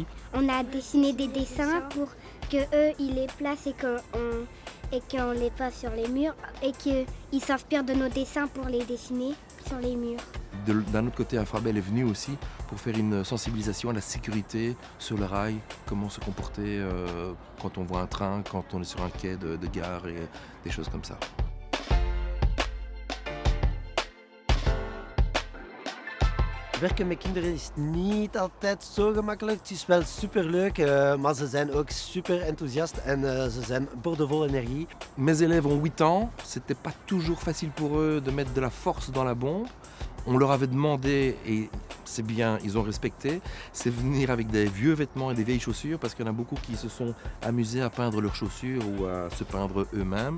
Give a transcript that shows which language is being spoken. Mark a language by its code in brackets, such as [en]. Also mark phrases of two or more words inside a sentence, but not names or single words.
[fr] On a dessiné des dessins pour qu'eux ils les placent et qu'on les passe sur les murs et qu'ils s'inspirent de nos dessins pour les dessiner sur les murs. D'un autre côté, Infrabel est venu aussi pour faire une sensibilisation à la sécurité sur le rail, comment se comporter quand on voit un train, quand on est sur un quai de gare et des choses comme ça. [nl] Werken met kinderen is niet altijd zo gemakkelijk. Het is wel superleuk, maar ze zijn ook super enthousiast en ze zijn boordevol énergie. [fr] Mes élèves ont 8 ans, c'était pas toujours facile pour eux de mettre de la force dans la bombe. On leur avait demandé, et c'est bien, ils ont respecté, c'est venir avec des vieux vêtements et des vieilles chaussures, parce qu'il y en a beaucoup qui se sont amusés à peindre leurs chaussures ou à se peindre eux-mêmes.